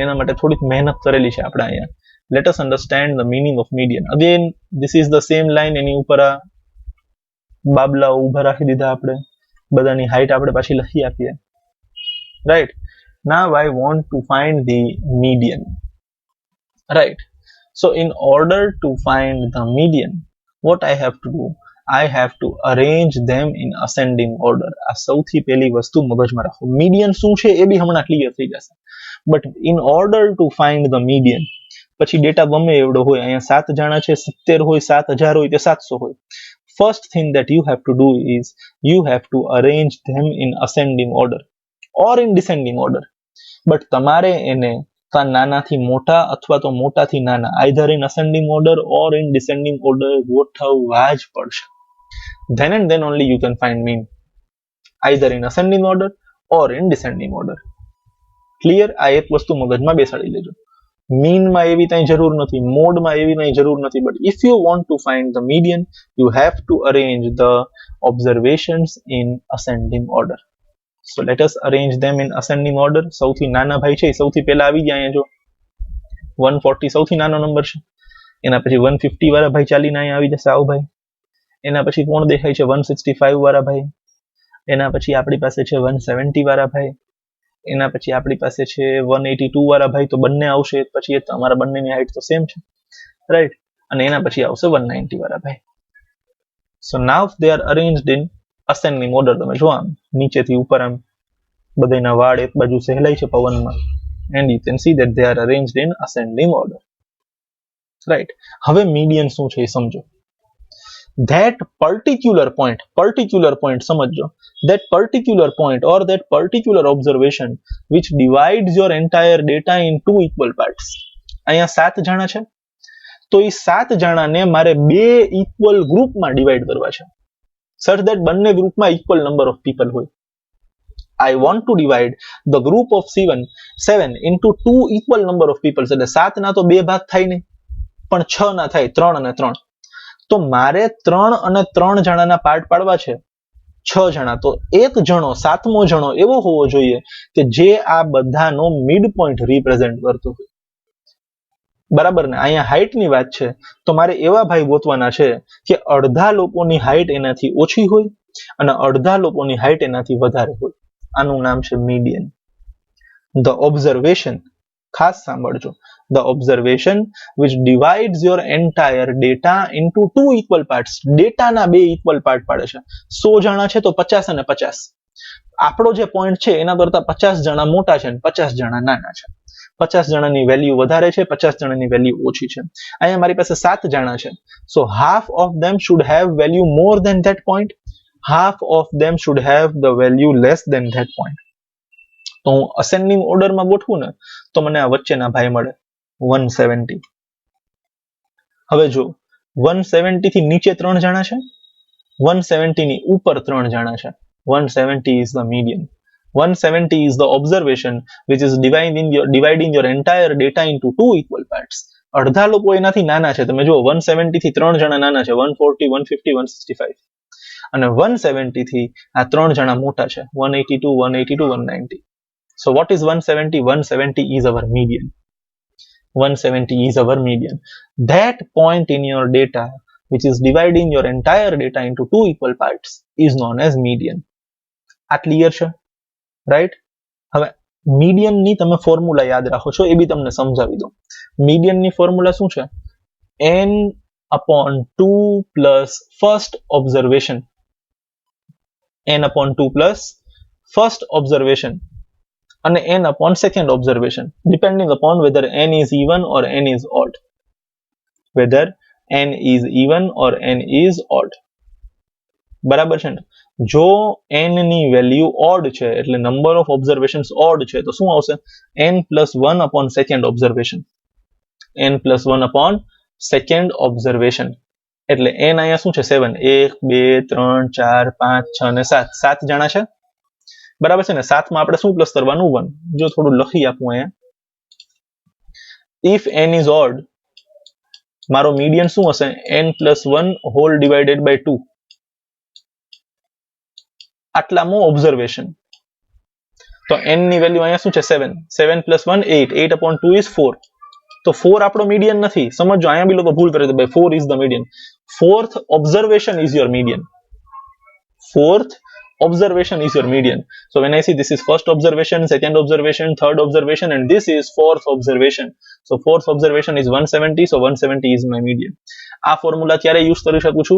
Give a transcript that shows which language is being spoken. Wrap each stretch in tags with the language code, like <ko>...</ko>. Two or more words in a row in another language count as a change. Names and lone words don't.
<gu>એના માટે થોડીક મહેનત કરેલી છે આપણે અહીંયા.</gu> <en>let us understand the meaning of median. again this is the same line.</en> <gu>એની ઉપર આ બાબલા ઉભા રાખી દીધા આપણે, બધાની હાઈટ આપણે પાછી લખી આપીએ.</gu> <en>Right. Now I want to find the median. રાઈટ. So in order to find the median, what I have to do? I have to arrange them in ascending order.</en> <gu>આ સૌથી પહેલી વસ્તુ મગજમાં રાખો. મીડિયન શું છે એ બી હમણાં ક્લિયર થઈ જશે.</gu> <en>But in order to find the median,</en> <gu>પછી ડેટા ગમે એવડો હોય, અહીંયા 7 જાણા છે, 70 હોય, 7000 હોય કે 700 હોય,</gu> <en>first thing that you have to do is you have to arrange them in ascending order or in descending order.</en> <gu>બટ તમારે એને નાનાથી મોટા અથવા તો મોટાથી નાના,</gu> <en>either in ascending order or in descending order</en> <gu>ગોઠવવા જ પડશે.</gu> <en>Then and then only you can find mean, either in ascending order or in descending order.</en> <gu>ક્લિયર? આ એક વસ્તુ મગજમાં બેસાડી લેજો. મીનમાં એવી કઈ જરૂર નથી, મોડમાં એવી કઈ જરૂર નથી.</gu> <en>But if you want to find the median, you have to arrange the observations in ascending order. So let us arrange them in ascending order.</en> <gu>સૌથી નાના ભાઈ છે સૌથી પહેલા આવી જાય. અહીંયા જો 140 સૌથી નાનો નંબર છે, એના પછી 150 વાળા ભાઈ ચાલીને અહીંયા આવી જશે, આવો ભાઈ. એના પછી કોણ દેખાય છે? 165 વાળા ભાઈ. એના પછી આપણી પાસે છે 170 વાળા ભાઈ. એના પછી આપણી પાસે છે 182 વાળા ભાઈ. તો બંને આવશે, પછી એ તમારા બંનેની હાઈટ તો સેમ છે, રાઈટ. અને એના પછી આવશે 190 વાળા ભાઈ.</gu> <en>So now they are arranged in ascending order.</en> <gu>તમે જો આમ નીચેથી ઉપર આમ બધાના વાળ એક બાજુ સહેલાય છે પવનમાં,</gu> <en>and you can see that they are arranged in ascending order. Right.</en> <gu>હવે મીડિયન શું છે એ સમજો.</gu> <en>That particular point સમજો. That particular point or that particular observation which divides your entire data in 2 equal parts.</en> <gu>અહીંયા 7 જાણા છે, તો એ 7 જાણાને મારે 2</gu> <en>equal groupમાં</en> <gu>ડિવાઈડ કરવા છે,</gu> <en>such that</en> <gu>બંને ગ્રુપમાં</gu> <en>equal number of people</en> <gu>હોય.</gu> <en>I want to divide the group of 7 into 2 equal number of people.</en> <gu>એટલે 7 ના તો 2 ભાગ થાય નહીં, પણ 6 ના થાય, 3 અને 3. તો મારે 3 અને 3 જણાના પાર્ટ પાડવા છે, 6 જણા. તો એક જણો, 7મો જણો એવો હોવો જોઈએ કે જે આ બધાનો</gu> <en>mid point represent</en> <gu>કરતો હોય. બરાબર ને? અહીંયા હાઈટની વાત છે, તો મારે એવા ભાઈ ગોતવાના છે કે અડધા લોકોની હાઈટ એનાથી ઓછી હોય અને અડધા લોકોની હાઈટ એનાથી વધારે હોય. આનું નામ છે મીડિયન.</gu> <en>the observation,</en> <gu>ખાસ સાંભળજો,</gu> <en>the observation which divides your entire data into 2 equal parts.</en> <gu>ડેટાના 2</gu> <en>equal part</en> <gu>પાડે છે. 100 જણા છે તો 50 અને 50. આપણો જે પોઈન્ટ છે એના કરતા 50 જણા મોટા છે અને 50 જણા નાના છે. 50 જણાની વેલ્યુ વધારે છે, 50 જણાની વેલ્યુ ઓછી છે. અહીંયા મારી પાસે 7 જણા છે,</gu> <en>so half of them should have value more than that point, half of them should have the value less than that point.</en> <gu>તો હું</gu> <en>ascending orderમાં</en> <gu>ગોઠવું ને તો મને આ વચ્ચેના ભાઈ મળે 170. હવે જો 170 થી નીચે 3 જણા છે, 170 ની ઉપર 3 જણા છે.</gu> <en>170 is the median. 170 is the observation which is dividing your entire data into 2 equal parts.</en> <gu>અડધા લોકો એનાથી નાના છે. તમે જુઓ 170 થી 3 જણા નાના છે, 140, 150, 165. અને 170 થી આ 3 જણા મોટા છે, 182, 182, 190.</gu> <en>So what is 170? 170 is our median. 170 is our median. That point in your data which is dividing your entire data into 2 equal parts is known as median.</en> <gu>આ ક્લિયર છે? રાઈટ. હવે મીડિયનની તમે ફોર્મ્યુલા યાદ રાખો છો, એ બી તમને સમજાવી દો. મીડિયનની ફોર્મ્યુલા શું છે?</gu> <en>n/2 plus first observation. n/2 plus first observation અને n/second observation, depending upon whether n is even or n is odd. Whether n is even or n is odd.</en> <gu>બરાબર છે ને? જો n ની વેલ્યુ ઓડ છે એટલે</gu> <en>number of observations odd</en> <gu>છે તો શું આવશે?</gu> <en>n plus 1 upon second observation. n plus 1 upon second observation.</en> <gu>એટલે n અહીંયા શું છે? 7. 1 2 3 4 5 6 અને 7. 7 જણા છે. બરાબર છે ને? 7 માં આપણે શું પ્લસ કરવાનું? 1. જો થોડું લખી આપું અહીંયા.</gu> <en>if n is odd,</en> <gu>મારો મીડિયન શું હશે?</gu> <en>n plus 1 whole divided by 2.</en> <gu>આટલામાં ઓબ્ઝર્વેશન. તો n ની વેલ્યુ અહીંયા શું છે? 7. 7 plus 1 8.</gu> <en>8 upon 2 is 4.</en> <gu>તો 4 આપણો મીડિયન નથી. સમજો, અહીંયા બી લોકો ભૂલ કરે છે ભાઈ</gu> <en>4 is the median. Fourth observation is your median. Fourth observation is your median. So when I see this is first observation, second observation, third observation, and this is fourth observation. So fourth observation is 170. So 170 is my median.</en> <gu>આ ફોર્મ્યુલા ક્યારે યુઝ કરી શકું છું?</gu>